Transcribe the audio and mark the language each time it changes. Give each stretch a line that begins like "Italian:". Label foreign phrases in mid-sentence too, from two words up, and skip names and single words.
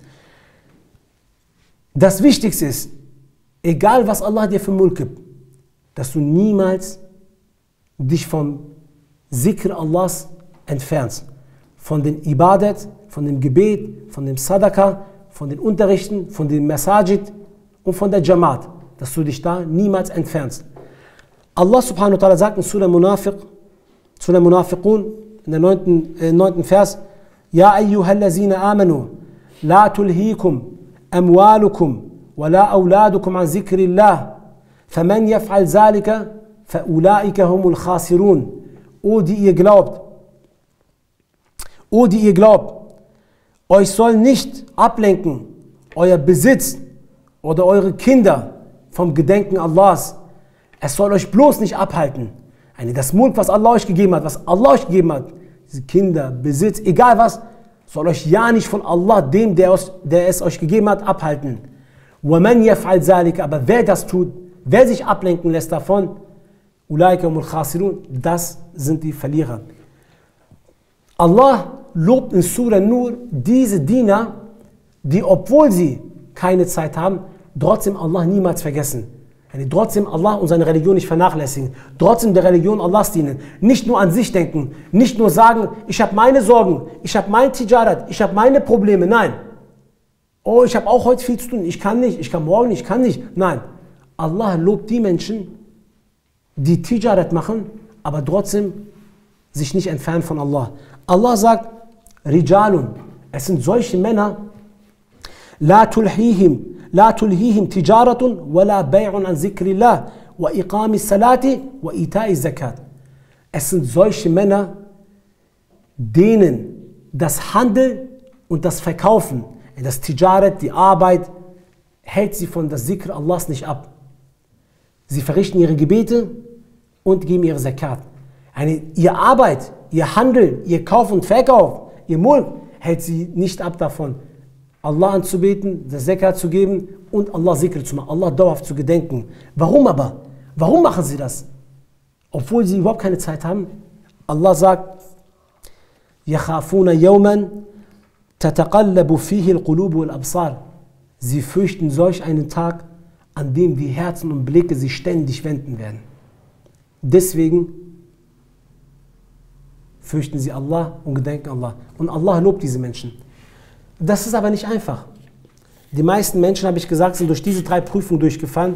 German: Das Wichtigste ist, egal was Allah dir für Mulk gibt, dass du niemals dich vom Zikr Allahs entfernst. Von den Ibadat, von dem Gebet, von dem Sadaqah, von den Unterrichten, von dem Masajid und von der Jamaat. Dass du dich da niemals entfernst.
Arabic: الله سبحانه وتعالى
German: sagt in Surah Munafiqun, in der 9.
Arabic: Vers, يا أيها الذين آمنوا لا تلهكم أموالكم ولا أولادكم عن ذكر الله ومن يفعل ذلك فأولئك هم الخاسرون.
German: O die ihr glaubt, euch soll nicht ablenken, euer Besitz oder eure Kinder vom Gedenken Allahs. Es soll euch bloß nicht abhalten. Das Mulk, was Allah euch gegeben hat, diese Kinder, Besitz, egal was, soll euch ja nicht von Allah, dem, der es euch gegeben hat, abhalten.
Arabic: وَمَنْ يَفْعَلْ ذَلِكَ,
German: aber wer das tut, wer sich ablenken lässt davon,
Arabic: أُولَٰئِكَ هُمُ الْخَاسِرُونَ,
German: das sind die Verlierer. Allah lobt in Surah Nur diese Diener, die, obwohl sie keine Zeit haben, trotzdem Allah niemals vergessen. Trotzdem Allah und seine Religion nicht vernachlässigen. Trotzdem der Religion Allahs dienen. Nicht nur an sich denken. Nicht nur sagen, ich habe meine Sorgen, ich habe mein Tijarat, ich habe meine Probleme. Nein. Oh, ich habe auch heute viel zu tun. Ich kann nicht, ich kann morgen nicht, ich kann nicht. Nein. Allah lobt die Menschen, die Tijarat machen, aber trotzdem sich nicht entfernen von Allah. Allah sagt, Rijalun, es sind solche Männer,
Arabic: لا تلهيهم تجارة ولا بيع عن ذكر الله وإقام الصلاة وإيتاء الزكاة.
German: Es sind solche Männer, denen das Handeln und das Verkaufen, das Tijarat, die Arbeit, hält sie von das Zikr Allahs nicht ab. Sie verrichten ihre Gebete und geben ihre Zakat. Ihre Arbeit, ihr Handeln, ihr Kauf und Verkauf, ihr Mulk hält sie nicht ab davon, Allah anzubeten, das Zakat zu geben und Allah Zikr zu machen, Allah dauerhaft zu gedenken. Warum aber? Warum machen sie das? Obwohl sie überhaupt keine Zeit haben. Allah sagt,
Arabic: يَخَافُونَ يَوْمًا تَتَقَلَّبُ فِيهِ الْقُلُوبُ وَالْأَبْصَارِ.
German: Sie fürchten solch einen Tag, an dem die Herzen und Blicke sich ständig wenden werden. Deswegen fürchten sie Allah und gedenken Allah. Und Allah lobt diese Menschen. Das ist aber nicht einfach. Die meisten Menschen, habe ich gesagt, sind durch diese 3 Prüfungen durchgefallen.